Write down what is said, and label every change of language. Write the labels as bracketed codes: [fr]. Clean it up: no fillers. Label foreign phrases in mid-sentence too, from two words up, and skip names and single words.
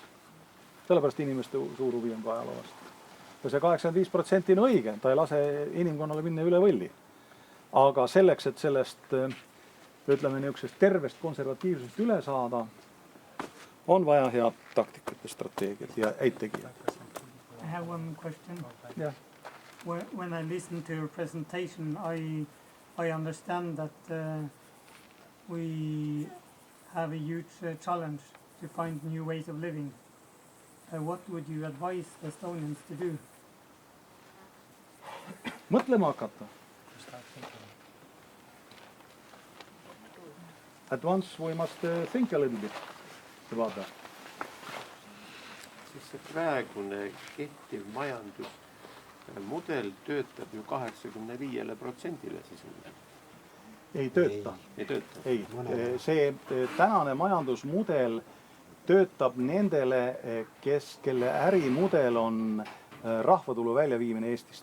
[et] Sellepärast inimeste suur huvi on ka ajaloost. Ja see 85% on õige, ta ei lase inimkonnale minna üle võlli. Aga selleks, et sellest, ütleme, niisugusest tervest konservatiivsust üle saada, on vaja head taktikat ja strateegiat ja häid tegijad. [en] I have one question. Yeah. When I listen to your presentation, I understand that we have a huge challenge to find new ways of living. What would you advise Estonians to do? [et] Mõtlema hakata. [en] At once we must think a little bit about that. [et] siis see praegune kehtiv majandusmudel töötab ju 85%-le sisuliselt. Ei tööta. Ei tööta. Ei, see tänane majandusmudel töötab nendele, kelle ärimudel on rahvatulu väljaviimine Eestist.